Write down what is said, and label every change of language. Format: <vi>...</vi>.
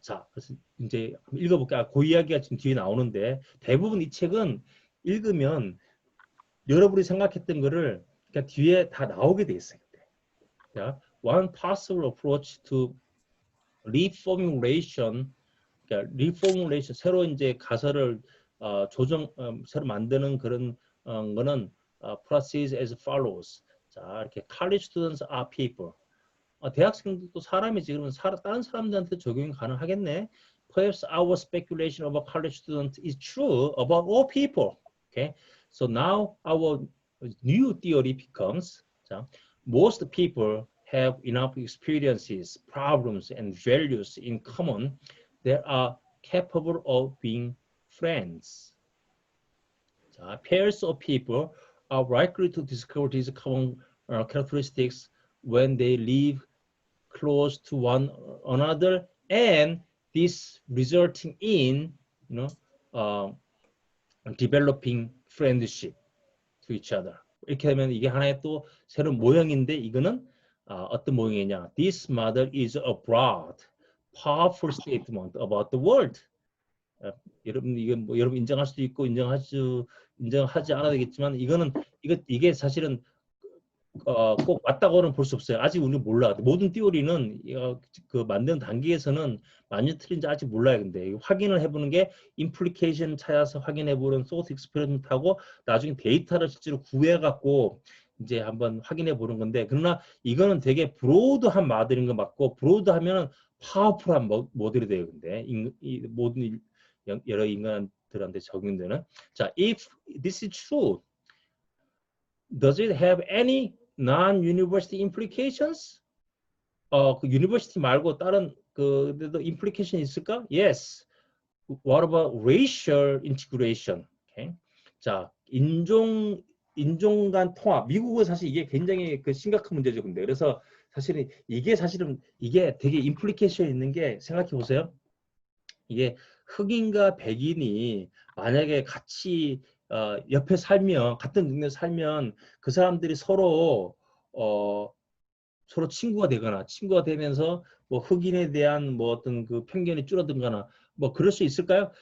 <ko>자, 그래서 이제 읽어볼게요. 그 이야기가 지금 뒤에 나오는데 대부분 이 책은 읽으면 여러분이 생각했던 거를 그러니까 뒤에 다 나오게 돼 있어요. 자,</ko> <en>one possible approach to reformulation,</en> <ko>그러니까 reformulation 새로 이제 가설을 새로 만드는 그런 거는</ko> <en>process as follows. 자, 이렇게 college students are people.</en> <ko>대학생들도 사람이지 그러면 다른 사람들한테 적용이 가능하겠네.</ko> <en>Perhaps our speculation about college students is true about all people. Okay, so now our new theory becomes 자, most people have enough experiences, problems, and values in common that are capable of being friends. 자, pairs of people are likely to discover these common characteristics when they live close to one another, and this resulting in developing friendship to each other.</en> <ko>이렇게 하면 이게 하나의 또 새로운 모형인데 이거는 어떤 모형이냐?</ko> <en>This model is a broad, powerful statement about the world.</en> <ko>여러분 이게 뭐 여러분 인정할 수도 있고 인정하지 않아도 되겠지만 이게 사실은 꼭 맞다고는 볼 수 없어요. 아직 우리는 몰라. 모든 띠오리는 그 만드는 단계에서는 맞는지 틀린지 아직 몰라요. 근데 확인을 해보는 게 임플리케이션 찾아서 확인해보는 소스 익스페리먼트하고 나중에 데이터를 실제로 구해갖고 이제 한번 확인해보는 건데 그러나 이거는 되게 브로드한 모델인 거 맞고 브로드하면 파워풀한 모델이 돼요. 근데 이 모든 여러 인간들한테 적용되는</ko> <en>자, if this is true, does it have any non-university implications?</en> <ko>그 university 말고 다른 그데도 implication 있을까?</ko> <en>Yes. What about racial integration?</en> <ko>Okay. 자, 인종 간 통합. 미국은 사실 이게 굉장히 그 심각한 문제죠. 근데 그래서 사실은 이게 되게 implication 있는 게 생각해 보세요. 이게 흑인과 백인이 만약에 같이 옆에 살면 같은 동네에 살면 그 사람들이 서로 친구가 되면서 뭐 흑인에 대한 뭐 어떤 그 편견이 줄어든거나 뭐 그럴 수 있을까요?</ko>